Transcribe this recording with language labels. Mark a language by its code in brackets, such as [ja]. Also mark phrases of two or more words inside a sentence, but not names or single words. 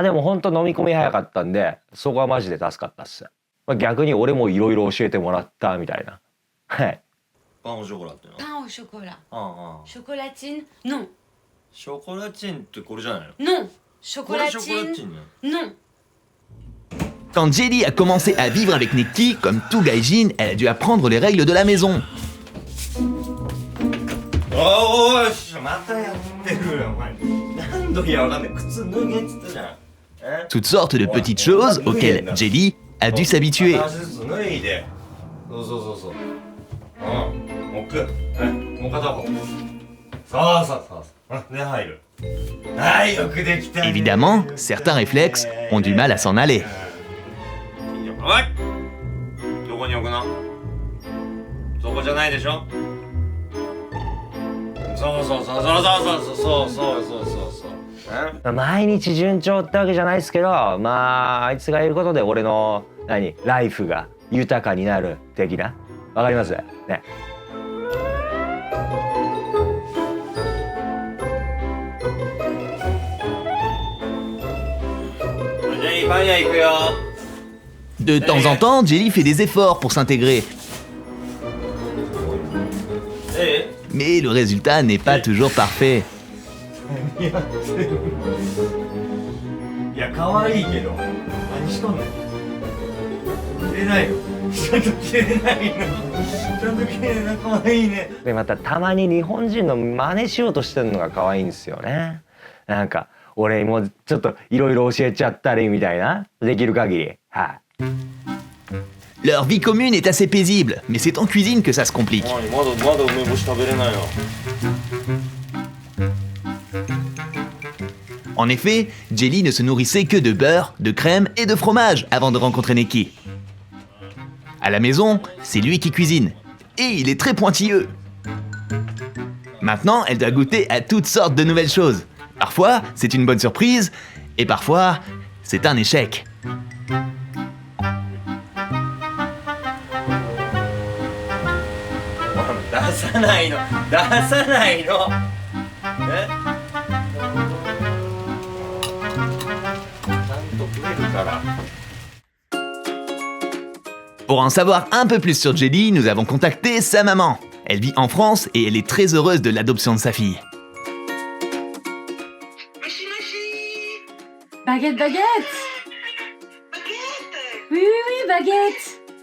[ja] でも本当飲み込み早かったんでそこはマジで助かったっす。逆に俺もいろいろ教えてもらったみたいな。パンオショコラっての？パンオショコラ。ショコラチン？ [fr] Non。 [ja] ショコラチンってこれじゃないの？ [fr] Non。 [ja] ショコラチン？ [fr] Non。 Quand Jelly a commencé à vivre avec Neki, comme tout gaijin, elle a dû apprendre les règles de la maison. Toutes sortes de petites choses auxquelles Jelly a dû s'habituer. Évidemment, certains réflexes ont du mal à s'en aller. [ja] 毎日順調ってわけじゃないですけどあいつがいることで俺のライフが豊かになる的な。わかりますね。 [fr] De temps en temps, Jelly fait des efforts pour s'intégrer. Mais le résultat n'est pas toujours parfait. [ja] いや可愛いけど何しとんねん。切れないよ。ちゃんと切れないの。ちゃんと切れない。可愛いね。でまたたまに日本人の真似しようとしてるのが可愛いんですよね。俺にもちょっといろいろ教えちゃったりみたいな、できる限り、はい。 [fr] Leur vie commune est assez paisible, mais c'est en cuisine que ça se complique. [ja] まだ梅干し食べれないの。 [fr] En effet, Jelly ne se nourrissait que de beurre, de crème et de fromage avant de rencontrer Neki. À la maison, c'est lui qui cuisine. Et il est très pointilleux. Maintenant, elle doit goûter à toutes sortes de nouvelles choses. Parfois, c'est une bonne surprise, et parfois, c'est un échec. [ja] 出さないの。出さないの。え？ちゃんと食えるから。 [fr] Pour en savoir un peu plus sur Jelly, nous avons contacté sa maman. Elle vit en France et elle est très heureuse de l'adoption de sa fille. Baguette, baguette. Oui, baguette.